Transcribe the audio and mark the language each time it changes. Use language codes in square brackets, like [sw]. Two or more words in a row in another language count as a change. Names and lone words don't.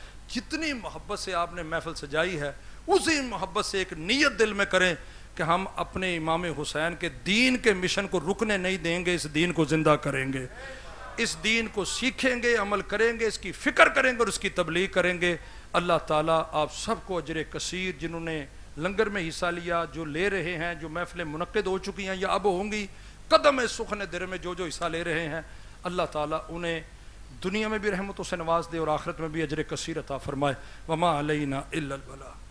[ur] جتنی محبت سے آپ نے محفل سجائی ہے اسی محبت سے ایک نیت دل میں کریں کہ ہم اپنے امام حسین کے دین کے مشن کو رکنے نہیں دیں گے, اس دین کو زندہ کریں گے, اس دین کو سیکھیں گے, عمل کریں گے, اس کی فکر کریں گے اور اس کی تبلیغ کریں گے. اللہ تعالیٰ آپ سب کو اجر کثیر, جنہوں نے لنگر میں حصہ لیا, جو لے رہے ہیں, جو محفلیں منعقد ہو چکی ہیں یا اب ہوں گی, قدم سخن در میں جو حصہ لے رہے ہیں, اللہ تعالیٰ انہیں دنیا میں بھی رحمتوں سے نواز دے اور آخرت میں بھی اجر کثیر عطا فرمائے. [ar] وما علینا الا البلاغ.